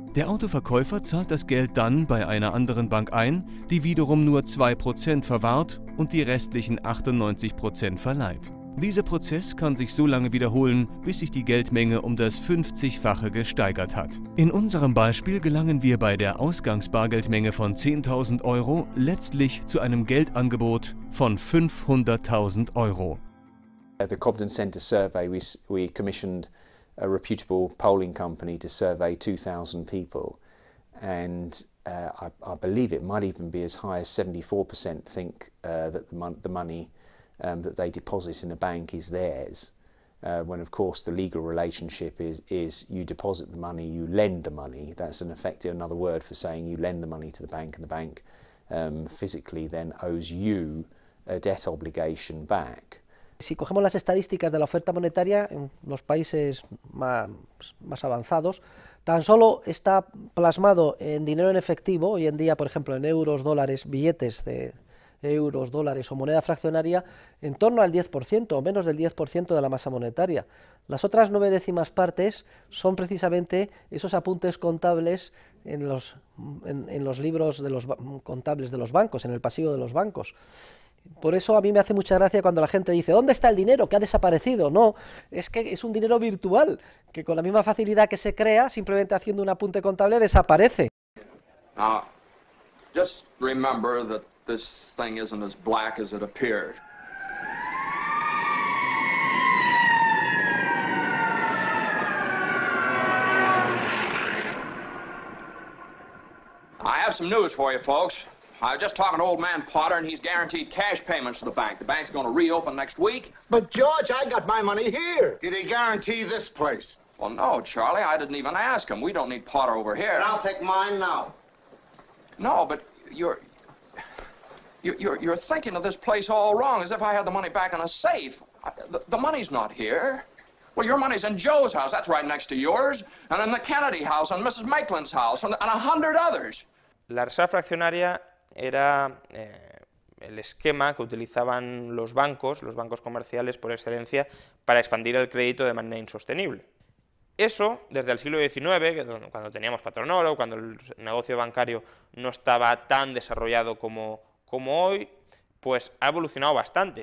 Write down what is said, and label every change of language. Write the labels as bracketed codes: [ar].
[de] Der Autoverkäufer zahlt das Geld dann bei einer anderen Bank ein, die wiederum nur 2% verwahrt und die restlichen 98% verleiht. Dieser Prozess kann sich so lange wiederholen, bis sich die Geldmenge um das 50-fache gesteigert hat. In unserem Beispiel gelangen wir bei der Ausgangsbargeldmenge von 10.000 € letztlich zu einem Geldangebot von 500.000 €. [en] The Cobden Centre survey, we commissioned a reputable polling company to survey 2,000 people, and I believe it might even be as high as 74% think that the money that they deposit in a bank is theirs, when of course the legal relationship is you deposit the money, you lend the money. That's in effect another word for saying you lend the money to the bank, and the bank physically then owes you a debt obligation back. [es] Si cogemos las estadísticas de la oferta monetaria en los países más avanzados, tan solo está plasmado en dinero en efectivo, hoy en día, por ejemplo, en euros, dólares, billetes de euros, dólares o moneda fraccionaria, en torno al 10% o menos del 10% de la masa monetaria. Las otras 9 décimas partes son precisamente esos apuntes contables en los libros de los contables de los bancos, en el pasivo de los bancos. Por eso a mí me hace mucha gracia cuando la gente dice ¿dónde está el dinero? ¿Que ha desaparecido? No, es que es un dinero virtual, que con la misma facilidad que se crea, simplemente haciendo un apunte contable, desaparece. [en] Now, just remember that this thing isn't as black as it appeared. I have some news for you, folks. I was just talking to old man Potter, and he's guaranteed cash payments to the bank. The bank's going to reopen next week. But, George, I got my money here. Did he guarantee this place? Well, no, Charlie, I didn't even ask him. We don't need Potter over here. And I'll take mine now. No, but you're thinking of this place all wrong, as if I had the money back in a safe. The money's not here. Well, your money's in Joe's house. That's right next to yours. And in the Kennedy house, and Mrs. Maitland's house, and 100 others. [es] La reserva fraccionaria era el esquema que utilizaban los bancos comerciales por excelencia, para expandir el crédito de manera insostenible. Eso, desde el siglo XIX, cuando teníamos patrón oro, cuando el negocio bancario no estaba tan desarrollado como hoy, pues ha evolucionado bastante.